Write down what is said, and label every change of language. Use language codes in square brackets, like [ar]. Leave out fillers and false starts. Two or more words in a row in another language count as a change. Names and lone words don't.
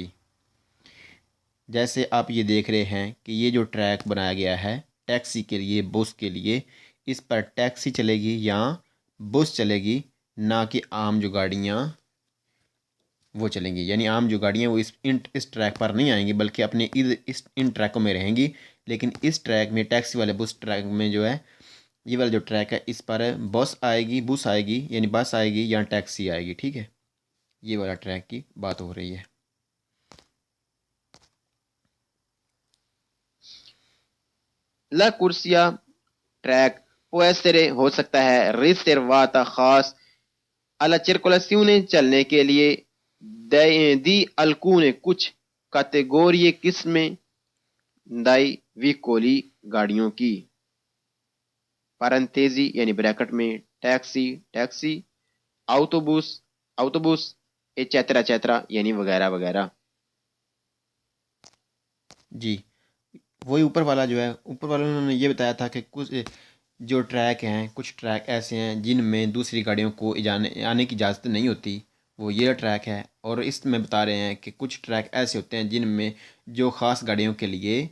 [ur] جیسے آپ یہ دیکھ رہے ہیں کہ یہ جو ٹریک بنایا گیا ہے ٹیکسی کے لیے، بس کے لیے، اس پر ٹیکسی چلے گی یا بس چلے گی، نہ کہ عام جو گاڑیاں وہ چلیں گی، یعنی عام جو گاڑیاں وہ اس ٹریک پر نہیں آئیں گی بلکہ اپنے ان ٹریکوں میں رہیں گی، لیکن اس ٹریک میں ٹیکسی والے بس ٹریک میں جو ہے یہ والا جو ٹریک ہے اس پر بس آئے گی یعنی بس آئے گی یا ٹیکسی آئے گی، ٹھیک ہے، یہ والا ٹریک کی بات ہو رہی ہے۔ [it] la corsia ٹریک può essere [ur] ہو سکتا ہے riservata خاص [it] alla circolazione [ur] چلنے کے لیے [it] di alcune [ur] کچھ کاتیگوری قسمیں [it] dai veicoli [ur] گاڑیوں کی، پارنتھیزی یعنی بریکٹ میں ٹیکسی، [it] autobus eccetera [ur] یعنی وغیرہ وغیرہ۔ جی وہی اوپر والا جو ہے، اوپر والا انہوں نے یہ بتایا تھا کہ کچھ جو ٹریک ہیں، کچھ ٹریک ایسے ہیں جن میں دوسری گاڑیوں کو آنے کی اجازت نہیں ہوتی، وہ یہ ٹریک ہے، اور اس میں بتا رہے ہیں کہ کچھ ٹریک ایسے ہوتے ہیں جن میں جو خاص گاڑیوں کے لیے